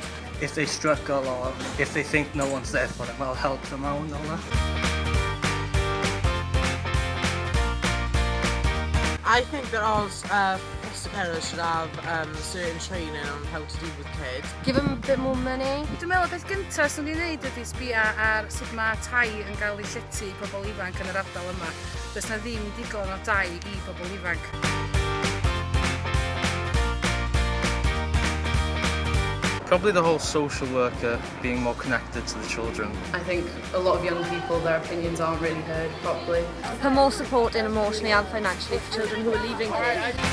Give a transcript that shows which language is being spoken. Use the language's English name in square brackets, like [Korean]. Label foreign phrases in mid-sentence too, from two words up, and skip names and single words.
[English] If they struggle or if they think no one's there for them, I'll help them out and all that. I think that all foster carers should have certain training on how to deal with kids. Give them a bit more money. [Welsh] Dwi'n meddwl y beth gyntaf sy'n ni'n neud ydi sbïa ar sut mae tai yn cael ei llety pobl ifanc yn yr ardal yma. Does na ddim digon o dai I pobl ifanc. [English] Probably the whole social worker being more connected to the children. I think a lot of young people, their opinions aren't really heard properly. For more support in emotionally and financially for children who are leaving care.